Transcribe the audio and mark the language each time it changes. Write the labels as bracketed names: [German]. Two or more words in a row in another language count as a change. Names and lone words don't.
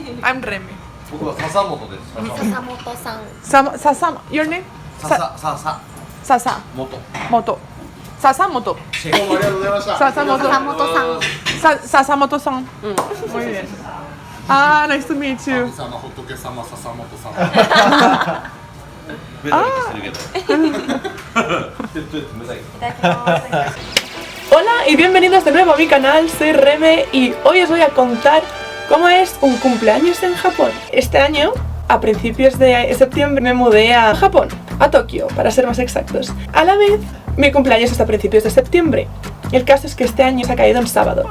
[English] I'm Remy. [Japanese] 僕は笹本です。笹本さん。 [English] Sasa, your name? [Japanese] 笹 [English] Sasa [Japanese] 本。 [English] Moto. Sasamoto. [Japanese] どうもありがとうございました。 [English] Sasamoto. [Japanese] 笹本さん。 [English] Sasamoto-san. [Spanish] Muy bien. [English] Ah, nice to meet you. [Japanese] 神様仏様笹本さん。ベタベタしてるけど。冷たい。いただきます。 [Spanish] Hola y bienvenidos de nuevo a mi canal, soy Reme y hoy os voy a contar cómo es un cumpleaños en Japón. Este año, a principios de septiembre, me mudé a Japón, a Tokio, para ser más exactos. A la vez, mi cumpleaños es a principios de septiembre. El caso es que este año se ha caído en sábado.